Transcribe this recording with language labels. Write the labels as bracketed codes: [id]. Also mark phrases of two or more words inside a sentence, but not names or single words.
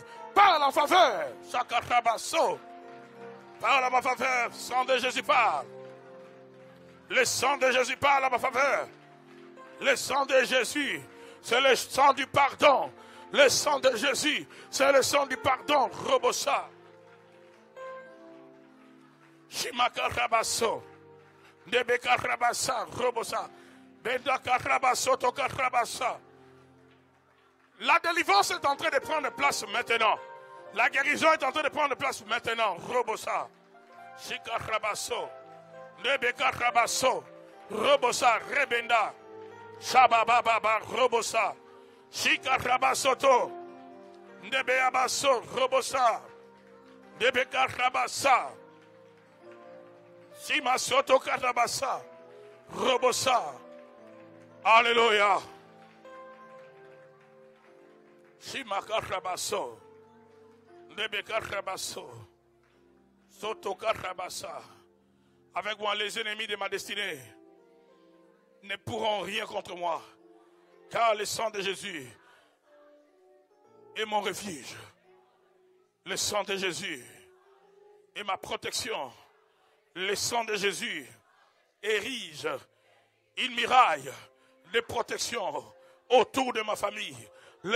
[fr] Parle en faveur. Chakarabasso. Parle en ma faveur. Sang de Jésus parle. Le sang de Jésus parle en ma faveur. Le sang de Jésus, c'est le sang du pardon. Le sang de Jésus, c'est le sang du pardon. Robosa. Shimakarabasso. Nebekarabasa. Robosa. Bendakarabasso. Tokarabasa. La délivrance est en train de prendre place maintenant. La guérison est en train de prendre place maintenant. Robosa. Shikarabasso. Nebekarabasso. Robosa. Rebenda. Shabababa. Robosa. Shikarabasoto. Nebeabasso. Robosa. Nebekarabasa. Simasoto karabasa. Robosa. Alléluia. Shimakarabaso. Nebekarabaso. Sotokarabasa. Avec moi, les ennemis de ma destinée ne pourront rien contre moi, car le sang de Jésus est mon refuge. Le sang de Jésus est ma protection. Le sang de Jésus érige une muraille de protection autour de ma famille.